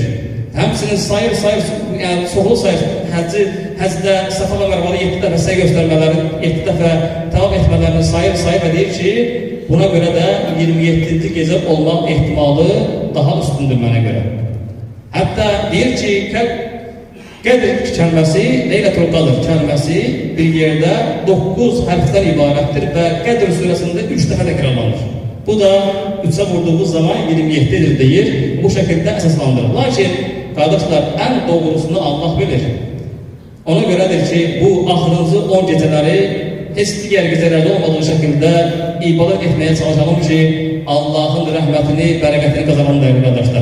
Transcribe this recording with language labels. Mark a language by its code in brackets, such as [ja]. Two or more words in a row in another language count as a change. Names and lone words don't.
[az] Həmçinin sayır, yəni çoxlu sayır, həcdə Safa və Mərvada 7 dəfə səy göstərmələri, 7 dəfə tavaf etmələrini sayır və deyir ki, buna görə də 27-ci gecə olmaq ehtimalı daha üstündür mənə görə. Hətta deyir ki, Qədr kəlməsi, Leylətul Qadr kəlməsi bir yerdə 9 hərfdən ibarətdir və Qədr surəsində 3 dəfə təkrarlanır. Bu da 3'e vurduğumuz zaman 27'dir deyir, [tr] bu şekilde esaslandırır. Lakin kardeşler, en doğrusunu Allah bilir. [az] Ona göredir ki, [tr] bu ahırıncı 10 geceleri heç diğer gecelerde olmadığı şekilde ibadet etmeye çalışalım ki, Allah'ın rahmetini, bereketini kazanalım değerli kardeşler.